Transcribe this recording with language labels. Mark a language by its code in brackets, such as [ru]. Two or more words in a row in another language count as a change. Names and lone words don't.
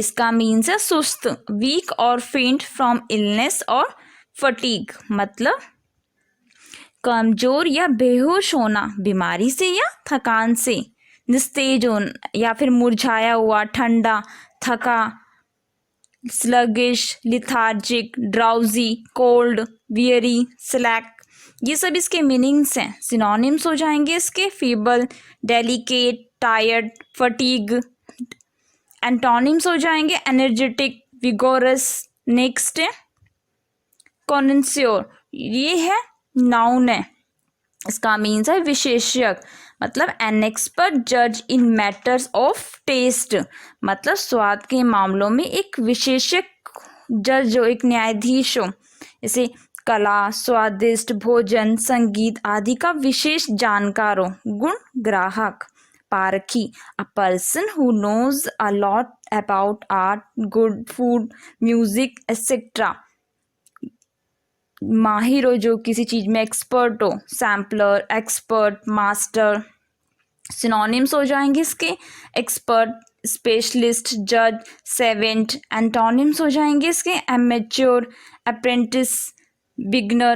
[hi] इसका मीन्स है सुस्त, वीक और [en] faint from illness [hi] और फटीग. मतलब कमजोर या बेहोश होना बीमारी से या थकान से. निस्तेज होना या फिर मुरझाया हुआ, ठंडा, थका, [en] sluggish, lethargic, drowsy, cold, weary, slack. [hi] ये सब इसके मीनिंग्स हैं। सिनोनिम्स हो जाएंगे इसके [en] feeble, delicate, tired, fatigue. [hi] एंटोनिम्स हो जाएंगे [en] energetic, vigorous. [hi] नेक्स्ट है कॉन्सियोर, ये है नाउन है, इसका मीन्स है विशेषज्ञ, मतलब [en] an expert judge in matters of taste, [hi] मतलब स्वाद के मामलों में एक विशेषज्ञ जज हो, एक न्यायाधीश हो। जैसे कला, स्वादिष्ट भोजन, संगीत आदि का विशेष जानकार हो। गुण ग्राहक, पारखी, [en] a person who knows a lot about art, good food, music etcetera, [hi] माहिर हो जो किसी चीज में, एक्सपर्ट हो, [en] sampler, expert, master. [hi] सिनोनिम्स हो जाएंगे इसके [en] expert, specialist, judge, savant. [hi] एंटोनिम्स हो जाएंगे इसके [en] amateur, apprentice, beginner.